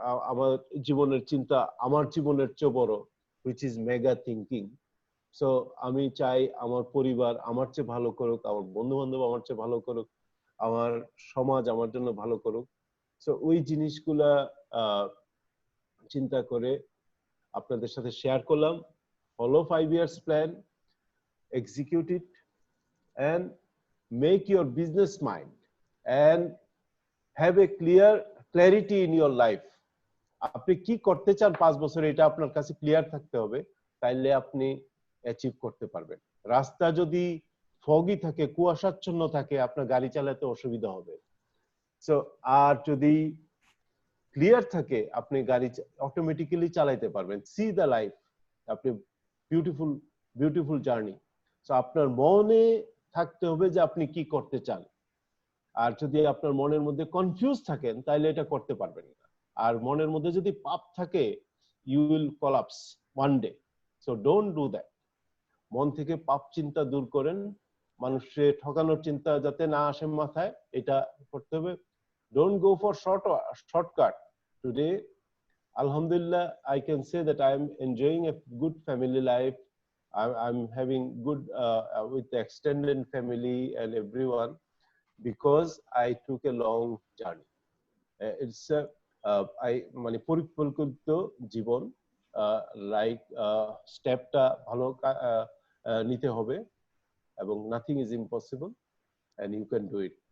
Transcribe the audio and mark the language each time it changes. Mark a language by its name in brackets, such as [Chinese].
[Bangla] আমার জীবনের চিন্তা আমার জীবনের চেয়ে বড়, [English] which is mega thinking. [Bangla] So আমি চাই আমার পরিবার আমার চেয়ে ভালো করুক, আমার বন্ধু বান্ধব আমার চেয়ে ভালো করুক, আমার সমাজ আমার জন্য ভালো করুক। সো ওই জিনিসগুলা চিন্তা করে আপনাদের সাথে শেয়ার করলাম। [English] Follow 5 years plan, execute it and make your business mind and have a clarity in your life. [Bangla] আপনি কি করতে চান 5 বছরে এটা আপনার কাছে ক্লিয়ার থাকতে হবে, তাইলে আপনি অ্যাচিভ করতে পারবেন। রাস্তা যদি ফগি থাকে, কুয়াশাচ্ছন্ন থাকে, আপনার গাড়ি চালাতে অসুবিধা হবে। সো আর যদি ক্লিয়ার থাকে আপনি গাড়ি অটোমেটিক্যালি চালাতে পারবেন। [English] see the life, [Bangla] আপনি বিউটিফুল জার্নি। সো আপনার মনে থাকতে হবে যে আপনি কি করতে চান। আর যদি আপনার মনের মধ্যে কনফিউজ থাকেন তাহলে এটা করতে পারবেন না। আর মনের মধ্যে যদি পাপ থাকে, [English] You will collapse one day. So don't do that. [Bangla] মন থেকে পাপ চিন্তা দূর করেন, মানুষের ঠকানোর চিন্তা যাতে না আসে মাথায়, এটা করতে হবে। [English] Don't go for shortcut. Today alhamdulillah I can say that I am enjoying a good family life. I'm having good with the extended family and everyone, because I took a long journey. It's a [Bangla] মানে পরিকল্পিত জীবন, [English] like [Bangla] স্টেপটা ভালো নিতে হবে, এবং [English] nothing is impossible and you can do it.